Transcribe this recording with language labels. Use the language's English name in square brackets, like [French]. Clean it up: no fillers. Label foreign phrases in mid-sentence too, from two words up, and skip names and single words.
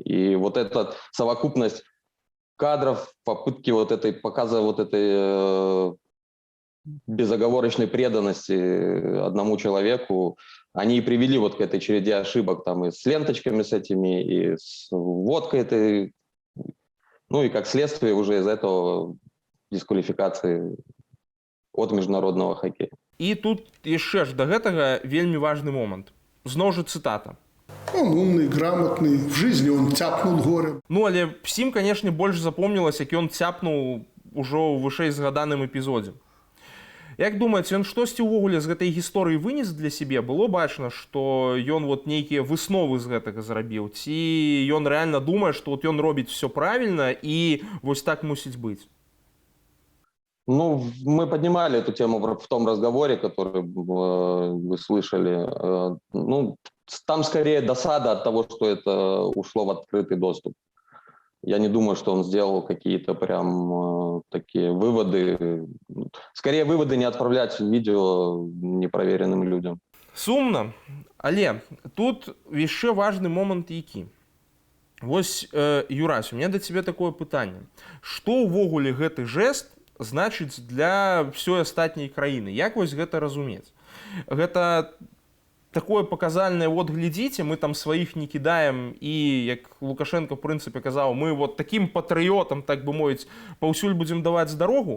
[Russian] И вот эта совокупность кадров, попытки вот этой, показа вот этой безоговорочной преданности одному человеку, они и привели вот к этой череде ошибок, там и с ленточками с этими, и с водкой этой, ну и как следствие уже из этого дисквалификации от международного хоккея. [Belarusian] І тут яшчэ ж да гэтага вельмі важны момант. Зноў жа цытата. [Russian] Он умный, грамотный, в жизни он тяпнул горем. [Belarusian] Ну, але всім, канешне, больш запомнілася, як ён цяпнуў ужо ў вышэй згаданым эпізодзе. Як думаеце, ён штосьці ўвогуле з гэтай гісторыі вынес для сябе? Было бачна, што ён вот нейкія высновы з гэтага зрабіў? Ці ён рэальна думае, што вот ён робіць все правільна і вось так мусіць быць? [Russian] Ну, мы поднимали эту тему в том разговоре, который вы слышали. Ну, там скорее досада от того, что это ушло в открытый доступ. Я не думаю, что он сделал какие-то прям такие выводы. Скорее, выводы не отправлять в видео непроверенным людям. [Belarusian] Сумна, але тут яшчэ важны момант які. Вось, Юрась, [Russian] у меня [Belarusian] да цябе такое пытанне. Што ўвогуле гэты жэст значыць для ўсёй астатняй краіны? Як вось гэта разумець? Гэта такое паказальнае, вот глядзіце, мы там сваіх не кідаем і, як Лукашенко в прынцыпе казаў, мы вот такім патрыётам, так бы мовіць, паўсюль будзем даваць дарогу.